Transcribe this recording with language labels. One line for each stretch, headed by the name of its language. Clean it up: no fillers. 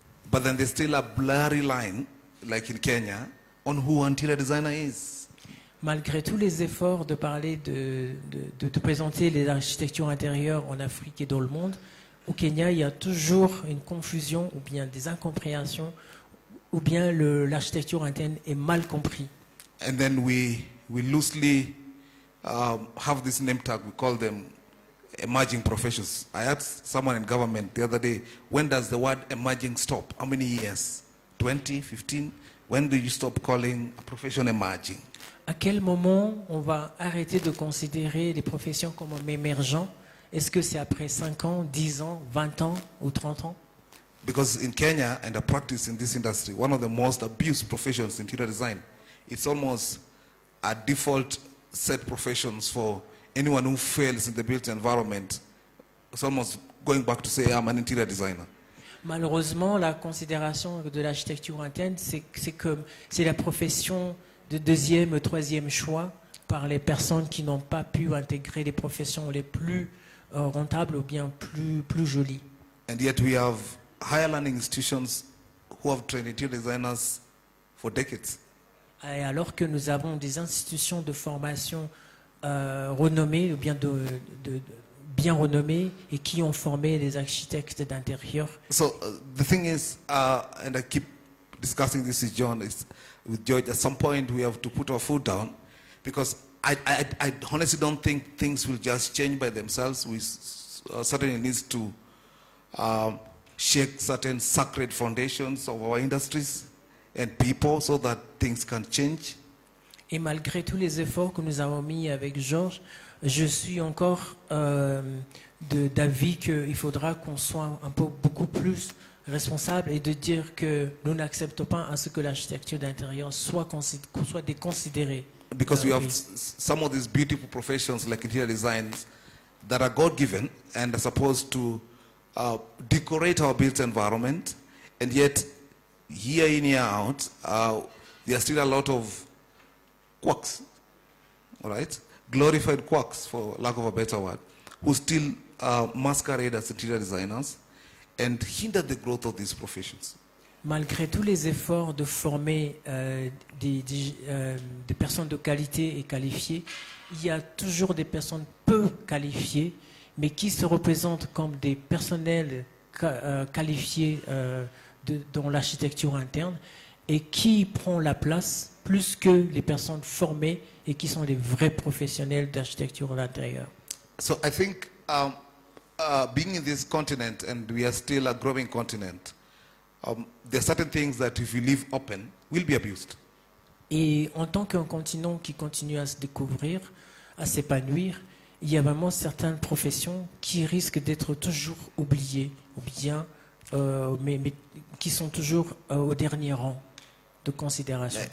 English: But then there's still a blurry line, like in Kenya, on who interior designer is.
French: Malgré tous les efforts de parler de présenter les architectures intérieures en Afrique et dans le monde, au Kenya, il y a toujours une confusion ou bien des incompréhensions ou bien l'architecture interne est mal comprise.
English: And then we loosely have this name tag, we call them emerging professions. I asked someone in government the other day, when does the word emerging stop? How many years? 20, 15? When do you stop calling a profession emerging?
French: À quel moment on va arrêter de considérer les professions comme émergentes? Est-ce que c'est après 5 ans, 10 ans, 20 ans ou 30 ans?
English: Because in Kenya and the practice in this industry, one of the most abused professions in interior design, it's almost a default set professions for anyone who fails in the built environment. It's almost going back to say, I'm an interior designer.
French: Malheureusement, la considération de l'architecture interne, c'est la profession de deuxième, troisième choix par les personnes qui n'ont pas pu intégrer les professions les plus rentables ou bien plus jolies.
English: And yet we have higher learning institutions who have trained interior designers for decades.
French: Et alors que nous avons des institutions de formation renommées ou bien bien renommées et qui ont formé les architectes d'intérieur.
English: So the thing is, and I keep discussing this with George, at some point we have to put our foot down because I honestly don't think things will just change by themselves. We certainly need to shake certain sacred foundations of our industries and people so that things can change.
French: Et malgré tous les efforts que nous avons mis avec Georges, je suis encore d'avis qu'il faudra qu'on soit beaucoup plus responsable et de dire que nous n'acceptons pas à ce que l'architecture d'intérieur soit déconsidérée.
English: Because we have some of these beautiful professions like interior designs that are God-given and are supposed to decorate our built environment, and yet year in, year out, there are still a lot of quacks, all right? Glorified quacks, for lack of a better word, who still masquerade as interior designers and hinder the growth of these professions.
French: Malgré tous les efforts de former des personnes de qualité et qualifiées, il y a toujours des personnes peu qualifiées, mais qui se représentent comme des personnels qualifiés dans l'architecture interne et qui prend la place plus que les personnes formées et qui sont les vrais professionnels d'architecture d'intérieur.
English: So I think being in this continent, and we are still a growing continent, there are certain things that if we leave open, will be abused.
French: Et en tant qu'un continent qui continue à se découvrir, à s'épanouir, il y a vraiment certaines professions qui risquent d'être toujours oubliées, ou bien, mais qui sont toujours au dernier rang de considération.